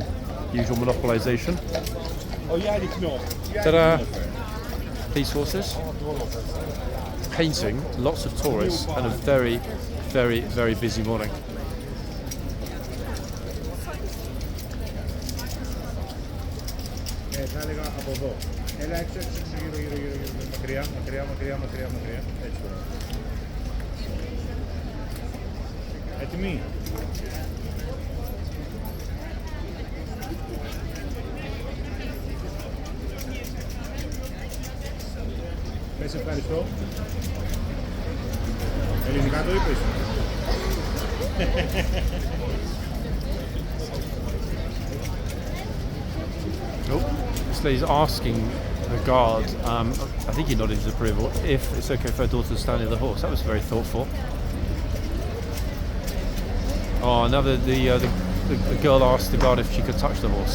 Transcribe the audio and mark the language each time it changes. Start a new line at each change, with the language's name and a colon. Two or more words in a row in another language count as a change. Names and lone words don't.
English: Usual monopolisation. Ta-da! Police horses. Painting. Lots of tourists and a very, very, very busy morning.
Greek: θα έλεγα από εδώ. Έλα έξω, γύρω. Μακριά. Έτσι τώρα. Έτοιμοι. Πες ευχαριστώ. Ελληνικά το είπες.
English: Oh, this lady's asking the guard, I think he nodded his approval, if it's okay for her daughter to stand near the horse. That was very thoughtful. Oh, now the girl asked the guard if she could touch the horse.